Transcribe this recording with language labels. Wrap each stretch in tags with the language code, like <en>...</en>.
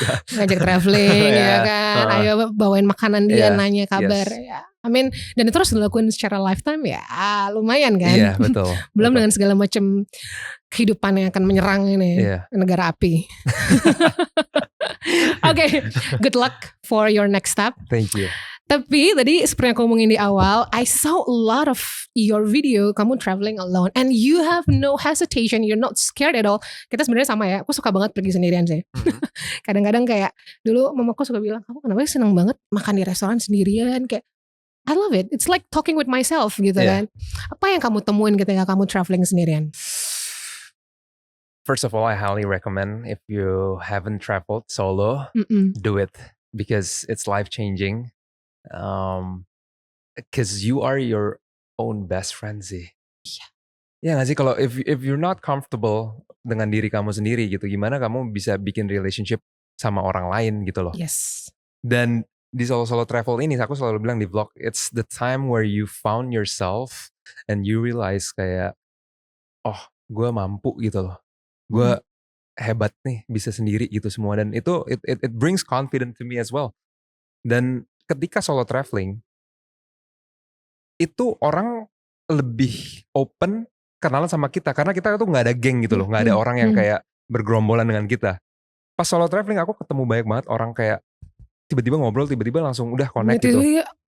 <id>ngajak traveling ya kan, ayo bawain makanan dia, nanya kabar ya. Amin. Dan itu harus dilakukan secara lifetime ya, lumayan kan. Iya betul. Belum dengan segala macam kehidupan yang akan menyerang ini negara api.</id> <en>Okay, good luck for your next step. Thank you.</en> <id>Tapi tadi seperti yang aku ngomongin di awal,</id> <en>I saw a lot of your video,</en> <id>kamu</id> <en>traveling alone, and you have no hesitation, you're not scared at all.</en> <id>Kita sebenarnya sama ya, aku suka banget pergi sendirian sih. Kadang-kadang kayak dulu mamaku suka bilang, kamu kenapa seneng banget makan di restoran sendirian, kayak</id> <en>I love it, it's like talking with myself</en> <id>gitu kan. Apa yang kamu temuin ketika kamu traveling sendirian?</id> <en>First of all, I highly recommend if you haven't traveled solo, do it because it's life changing. Because you are your own best friend sih.</en> <id>Ya nggak sih, kalau</id> <en>if you're not comfortable</en> <id>dengan diri kamu sendiri gitu, gimana kamu bisa bikin relationship sama orang lain gitu loh. Dan di solo travel ini aku selalu bilang di vlog,</id> <en>it's the time where you found yourself and you realize</en> <id>kayak, oh gue mampu gitu loh, gue hebat nih bisa sendiri gitu semua. Dan itu</id> <en>it brings confidence to me as well.</en> <id>Dan ketika solo traveling itu orang lebih open kenalan sama kita, karena kita tuh nggak ada geng gitu loh, nggak ada orang yang kayak bergerombolan dengan kita. Pas solo traveling aku ketemu banyak banget orang kayak tiba-tiba ngobrol, tiba-tiba langsung udah connect gitu.</id>